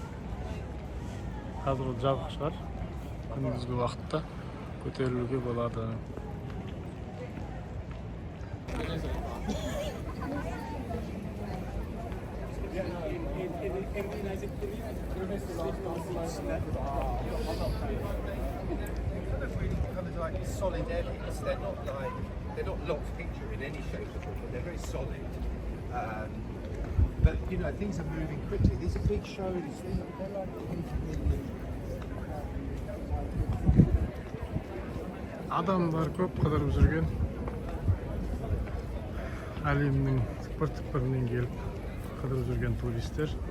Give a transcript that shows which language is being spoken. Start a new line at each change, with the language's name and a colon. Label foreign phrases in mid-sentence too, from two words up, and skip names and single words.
Kazakh: Қазір ол жабық шығар. Күндізгі уақытта көтерілуге болады.
English: Solid edges. They're not locked picture in any shape at all, but they're very solid. But you know, things are moving quickly. These are big shows. They're like
Kazakh: Адамдар көп қыдырып жүрген. Әлемнің түкпір-түкпірінен келіп қыдырып жүрген туристер.